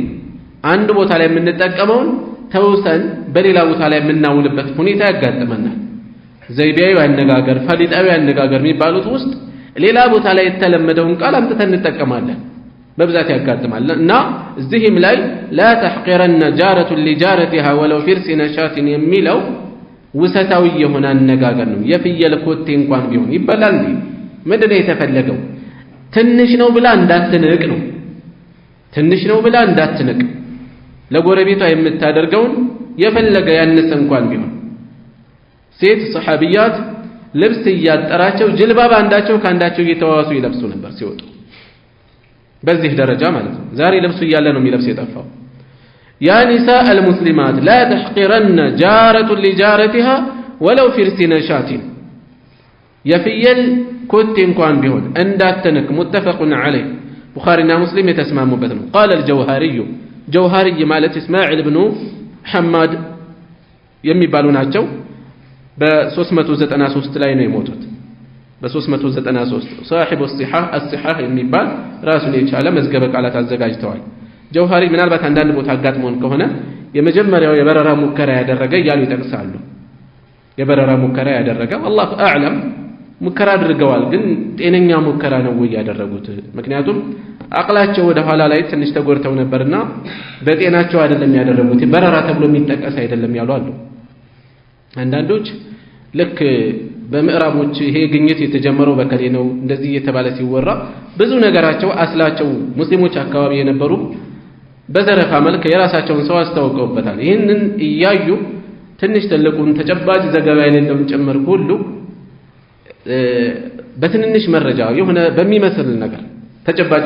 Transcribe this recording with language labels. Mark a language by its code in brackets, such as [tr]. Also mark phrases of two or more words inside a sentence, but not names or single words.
[am] አንድ ቦታ ላይ የምንጠቀመውን ተውሰን በሌላ ቦታ ላይ የምናውልበት ሁኔታ ያጋጥመናል። ዘይቤያዊ አነጋገር፣ ፈሊጣዊ አነጋገር የሚባሉት ውስጥ ሌላ ቦታ ላይ የተለመደውን ቃል አምጥተን እንጠቀማለን። በብዛት ያጋጥማል እና እዚህም ላይ [ar] لا تحقرن جارة لجارتها ولو فرس نشاط [am] የሚለው ውሰታዊ የሆነ አነጋገር ነው። የፍየል ኮቴ እንኳን ቢሆን ይበላል እንዴ? ምንድነው የተፈለገው? ትንሽ ነው ብላ እንዳትንቅ ነው። ትንሽ ነው ብላ እንዳትንቅ፣ ለጎረቤቷ የምታደርገውን የፈለገ ያነሰ እንኳን ቢሆን። ሴት ሰሃቢያት ልብስ እያጠራቸው ጅልባብ አንዳቸው ካንዳቸው እየተዋዋሱ ይለብሱ ነበር ሲወጡ። በዚህ ደረጃ ማለት ነው። ዛሬ ልብሱ እያለ ነው የሚለብስ የጠፋው። [ar] يا نساء المسلمات لا تحقرن جارة لجارتها ولو فرس نشاط [am] የፍየል ኮቴ እንኳን ቢሆን እንዳትንቅ። [ar] متفق عليه [am] ቡኻሪና ሙስሊም የተስማሙበት ነው። [ar] قال الجوهري [am] ጀውሃሪ ማለት እስማኤል ኢብኑ ሐማድ የሚባሉ ናቸው። በ393 ላይ ነው የሞቱት። በ393 [ar] صاحب الصحاح [am] የሚባል ራሱን የቻለ መዝገበ ቃላት አዘጋጅተዋል። ጀውሃሪ ምናልባት አንዳንድ ቦታ አጋጥሞን ከሆነ የመጀመሪያው የበረራ ሙከራ ያደረገ እያሉ ይጠቅሳሉ። የበረራ ሙከራ ያደረገ [ar] والله اعلم [am] ሙከራ አድርገዋል፣ ግን ጤነኛ ሙከራ ነው ወይ ያደረጉት? ምክንያቱም አቅላቸው ወደ ኋላ ላይ ትንሽ ተጎድተው ነበርና በጤናቸው አይደለም ያደረጉት፣ በረራ ተብሎ የሚጠቀስ አይደለም ያሉ አሉ። አንዳንዶች ልክ በምዕራቦች ይሄ ግኝት የተጀመረው በከሌ ነው እንደዚህ እየተባለ ሲወራ ብዙ ነገራቸው አስላቸው ሙስሊሞች አካባቢ የነበሩ በዘረፋ መልክ የራሳቸውን ሰው አስተዋውቀውበታል። ይህንን እያዩ ትንሽ ትልቁን ተጨባጭ ዘገባ የሌለውን ጭምር ሁሉ በትንንሽ መረጃ የሆነ በሚመስል ነገር ተጨባጭም